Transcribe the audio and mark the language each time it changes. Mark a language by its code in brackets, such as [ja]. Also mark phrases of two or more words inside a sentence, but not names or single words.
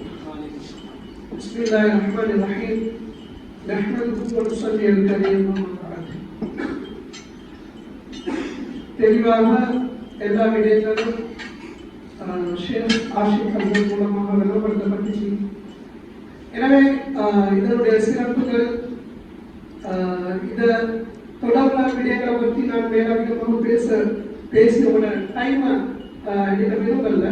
[ar] بسم الله الرحمن الرحيم. نحمده ونصلي على الكريم وبعد. [ta] தெளிவாக எல்லா விடயங்களும் ஷேக் ஆஷிக் அவர்கள் மூலமாக விளம்பரப்படுத்தப்பட்டுச்சு. எனவே இதனுடைய சிறப்புகள் இந்த தொடர்பான விடயங்களை பற்றி நான் மேலதிகமாக பேசியோட டைமை எடுக்க விரும்பல.